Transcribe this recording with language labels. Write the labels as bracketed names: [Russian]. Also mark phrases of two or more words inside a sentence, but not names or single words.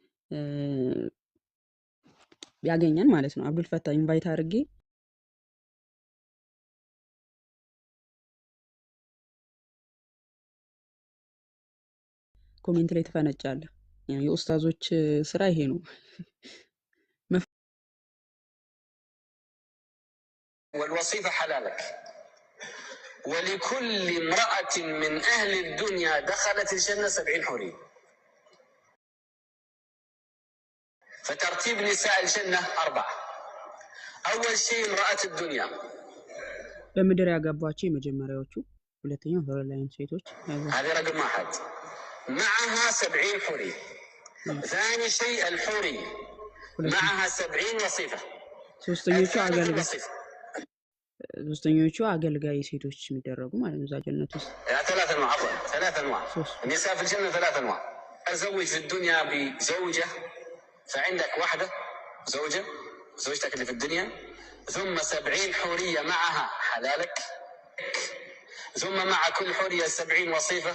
[Amharic] ያገኘን ማለት ነው። አብዱል ፈታ ኢንቫይት አድርጌ ኮሜንት ላይ ትፈነጫለህ። የኡስታዞች ስራ ይሄ ነው። [Arabic] والوصيفة حلالك ولكل امرأة من أهل الدنيا دخلت الجنة 70 حورية. فترتيب نساء الجنة 4. أول شيء امرأة الدنيا [Amharic] በምድር ያገባቸው የመጀመሪያዎቹ፣ ሁለተኛው ሆሮላይን ሴቶች። [Arabic] هذا رقم 1 معها 70 حورية. ثاني شيء الحوري معها 70 وصيفة. [Amharic] ሶስተኞቹ አገልጋይ ሴቶች የሚደረጉ ማለት ነው። እዛ ጀነት ውስጥ [Arabic] 3 أنواع عفوا 3 أنواع النساء في الجنة 3 أنواع. أزوج في الدنيا بزوجة فعندك واحدة زوجة زوجتك اللي في الدنيا، ثم 70 حورية معها حلالك، ثم مع كل حورية 70 وصيفة.